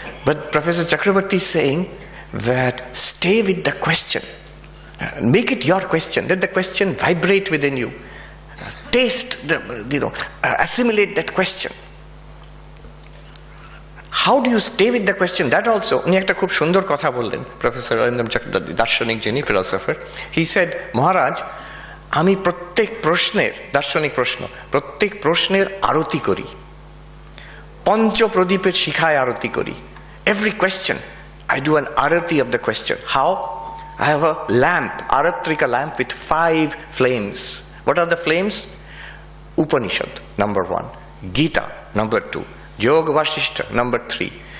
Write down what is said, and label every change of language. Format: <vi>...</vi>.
<en>But Professor Chakravarti is saying that stay with the question. Make it your question. Let the question vibrate within you. Taste, assimilate that question. How do you stay with the question? That also,</en> <bn>উনি একটা খুব সুন্দর কথা বললেন, professor Arindam Chakraborty, দার্শনিক যিনি, philosopher.</bn> <en>He said,</en> <bn>মহারাজ, আমি প্রত্যেক প্রশ্নের, দার্শনিক প্রশ্ন, প্রত্যেক প্রশ্নের আরতি করি. পঞ্চপ্রদীপের শিখায় আরতি করি.</bn> <en>Every question, I do an arati of the question. How? I have a lamp, aratrika lamp with 5 flames. What are the flames? Upanishad, number 1. Gita, number 2. Yoga Vasishta, number 3.</en>